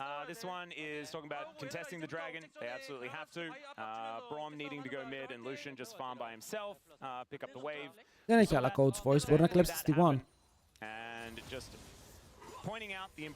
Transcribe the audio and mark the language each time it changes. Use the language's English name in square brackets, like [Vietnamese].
[English] This one is talking about contesting the dragon. They absolutely have to. Braum needing to go mid and Lucian just farm by himself. Pick up the wave. [Greek] Δεν έχει άλλα coach voice, μπορεί να κλέψει τη T1. [English] And just pointing out the